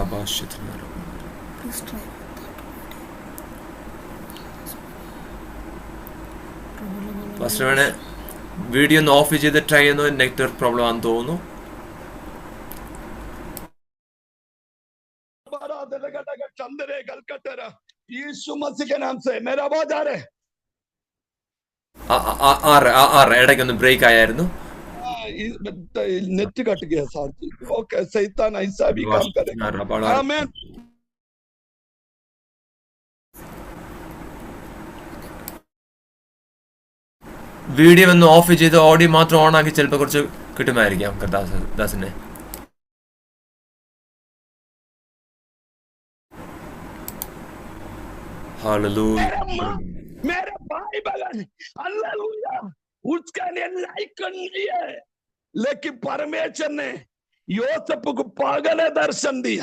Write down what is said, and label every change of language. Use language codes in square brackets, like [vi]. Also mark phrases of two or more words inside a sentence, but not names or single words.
[en] Rabashitina. Please try. [ml] ഫസ്റ്റ് വേണേ വീഡിയോ ഒന്ന് ഓഫ് ചെയ്ത് ട്രൈ ചെയ്യുന്നു, [en] network problem [ml] ആണെന്ന് തോന്നുന്നു. [hi] यीशु मसीह के नाम से मेरा आवाज आ रहा है, [ml] ആറ് ഇടയ്ക്കൊന്ന് ബ്രേക്ക് ആയിരുന്നു. [hi] नेट कट गया सर जी. ओके, शैतान ऐसा भी काम करेगा. आमीन. [ml] വീഡിയോ ഒന്ന് ഓഫ് ചെയ്ത് ഓഡിയോ മാത്രം ഓൺ ആക്കി ചിലപ്പോൾ കുറച്ച് കിട്ടുമായിരിക്കാം ദാസിനെ. [hi] मेरे भाई बहन, हालेलुया, उसके लिए लायक नहीं है, लेकिन परमेश्वर ने योसेफ को पागल दर्शन दिया.